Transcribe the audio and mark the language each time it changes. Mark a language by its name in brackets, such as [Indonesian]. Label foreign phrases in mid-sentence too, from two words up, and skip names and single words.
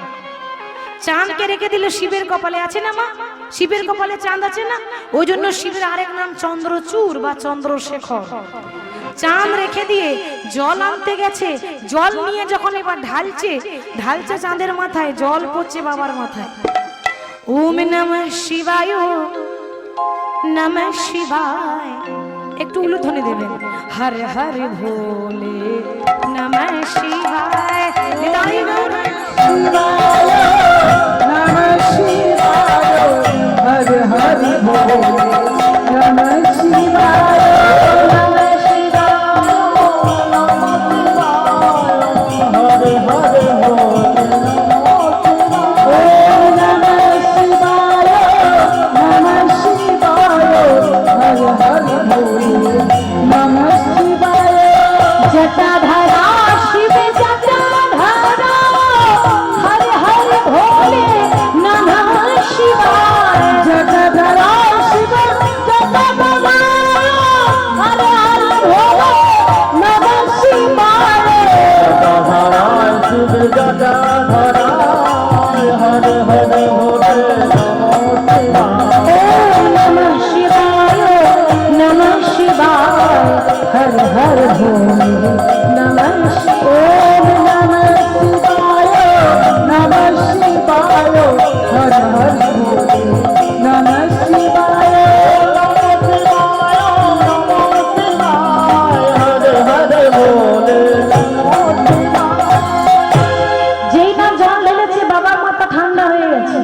[Bangla] চাঁদকে রেখে দিলে শিবের কপালে আছে না মা, শিবের কপালে চাঁদ আছে না, ওই জন্য শিবের আরেক নাম চন্দ্রচূড় বা চন্দ্রশেখর। চাঁদ রেখে দিয়ে জল আনতে গেছে, জল নিয়ে যখন এবার ঢালছে চাঁদের মাথায়, জল পড়ছে বাবার মাথায়। [Sanskrit] ওম নমঃ শিবায়, নমঃ শিবায়। [Bangla] একটু উলুধ্বনি দেবেন। [Sanskrit] হর হর ভোলে নমঃ শিবায়। নিতাই গৌর শিবায় নমঃ শিবায়, হর হর ভোলে নমঃ শিবায়, নমঃ শিবায়, হর হর ভোলে নমঃ শিবায়, নমঃ শিবায়, হর হর ভোলে নমঃ শিবায়। জটাধারা শিব জটাধারা, হর হর ভোলে নমঃ শিবায়। জটাধারা শিব জটাধারা, হর হর ভোলে নমঃ শিবায়। জটাধারা শিব জটাধারা, হর হর ভোলে নমঃ শিবায়। নমঃ শিবায়, হর হর ভোলে নমঃ শিবায়। নমঃ শিবায়, নমঃ শিবায়, হর হর ভোলে নমঃ শিবায়। [Bangla] যেই না জল ঢেলেছে, বাবার মাথা ঠান্ডা হয়ে গেছে।